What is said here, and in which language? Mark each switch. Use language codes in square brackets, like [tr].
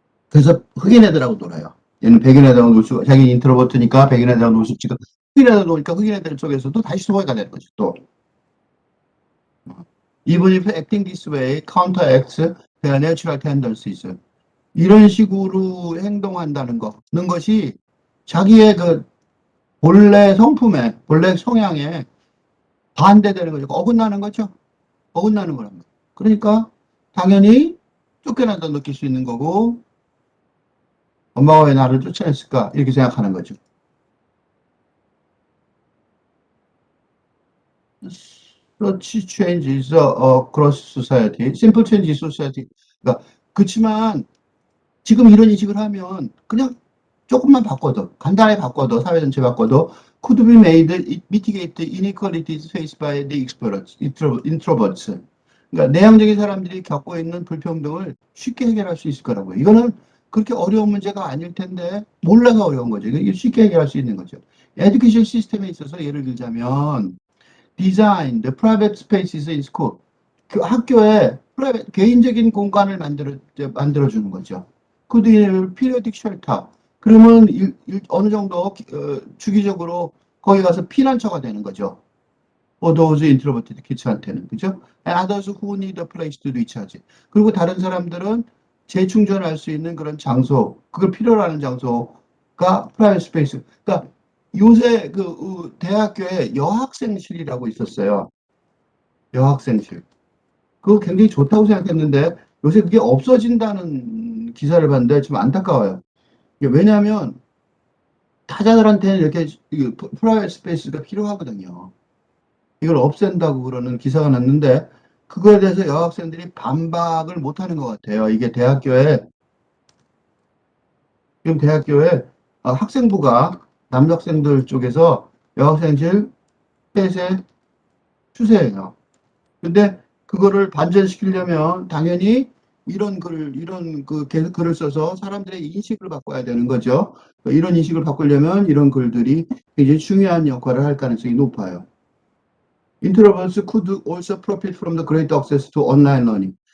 [ko] 그래서 흑인 애들하고 놀아요. 얘는 백인 애들하고 놀 수, 자기 인트로버트니까 백인 애들하고 놀 수 있지가, 흑인 애들 노니까 흑인 애들 쪽에서도 다시 소외가 되는 거죠, 또. [en] Even if acting this way counteracts their natural tendencies. [ko] 이런 식으로 행동한다는 는 것이 자기의 그 본래 성품에, 본래 성향에 반대되는 거죠. 어긋나는 거죠. 어긋나는 거란 말이에요. 그러니까 당연히 쫓겨난다 느낄 수 있는 거고, 엄마가 왜 나를 쫓아냈을까? 이렇게 생각하는 거죠. [en] Such changes across society. Simple change in society. [ko] 그러니까 그렇지만 지금 이런 인식을 하면 그냥 조금만 바꿔도 간단하게 바꿔도 사회 전체 바꿔도 [en] could be made mitigate the inequalities faced by the introverts. [ko] 그러니까 내향적인 사람들이 겪고 있는 불평등을 쉽게 해결할 수 있을 거라고요. 이거는 그렇게 어려운 문제가 아닐 텐데 몰라서 어려운 거죠. 이게 쉽게 해결할 수 있는 거죠. 에듀케이션 시스템에 있어서 예를 들자면 [en] design the private spaces in school. [ko] 그 학교에 개인적인 공간을 만들어주는 거죠. 그 뒤에 [en] periodic shelter. [ko] 그러면 어느 정도 주기적으로 거기 가서 피난처가 되는 거죠. [en] For those introverted kids한테는. [ko] 그죠? [en] And others who need a place to recharge. [ko] 그리고 다른 사람들은 재충전할 수 있는 그런 장소, 그걸 필요로 하는 장소가 private space. 그러니까 요새 그 대학교에 여학생실이라고 있었어요. 여학생실. 그거 굉장히 좋다고 생각했는데 요새 그게 없어진다는 기사를 봤는데 좀 안타까워요. 왜냐하면 타자들한테는 이렇게 프라이빗 스페이스가 필요하거든요. 이걸 없앤다고 그러는 기사가 났는데 그거에 대해서 여학생들이 반박을 못하는 것 같아요. 이게 지금 대학교에 학생부가 남학생들 쪽에서 여학생실 폐쇄 추세예요. 근데 그거를 반전시키려면 당연히 이런 글을 써서 사람들의 인식을 바꿔야 되는 거죠. 이런 인식을 바꾸려면 이런 글들이 굉장히 중요한 역할을 할 가능성이 높아요. [en] Introverts could also profit from the great access to online learning.